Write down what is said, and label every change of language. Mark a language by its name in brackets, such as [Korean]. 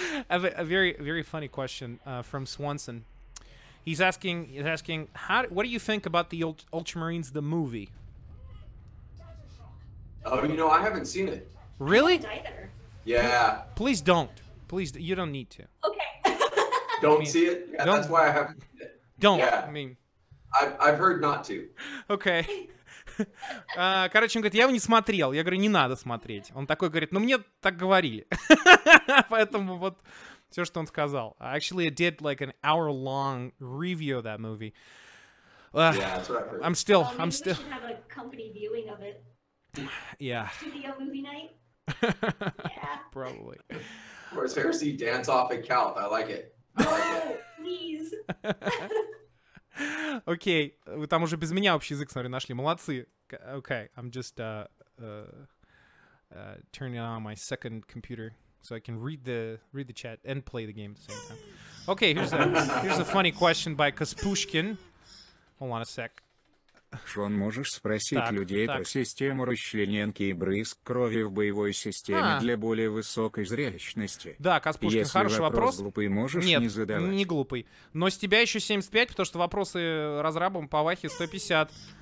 [English] A very, very funny question from Swanson. He's asking, what do you think about the Ultramarines, the movie? Oh, you know, I haven't seen it. Really? Either. Yeah. Please don't. Please, you don't need to. Okay. Don't see it? Yeah, that's why I haven't seen it. Don't. Yeah. I mean... I've heard not to. [Russian] Окей. Короче, он говорит, я его не смотрел. Я говорю, не надо смотреть. Он такой говорит, ну мне так говорили. Поэтому вот все, что он сказал. [English] Actually, I did like an hour-long review of that movie. Yeah, that's what I've heard. I'm still... We should have a company viewing of it. Yeah. Studio movie night. Yeah. Probably. Horus Heresy dance off at Calth. I like it. Oh, please. [Russian] Окей, вы там уже без меня общий язык, смотри, нашли. Молодцы. [English] Okay, I'm just turning on my second computer so I can read the chat and play the game at the same time. Okay, here's a funny question by Kaspushkin. Hold on a sec. [Russian] Шон, можешь спросить людей про систему расчлененки и брызг крови в боевой системе для более высокой зрелищности? Да, Каспушкин, Если хороший вопрос. Глупый, можешь Нет, не задавать. не глупый. Но с тебя еще 75, потому что вопросы разрабам по Вахе 150.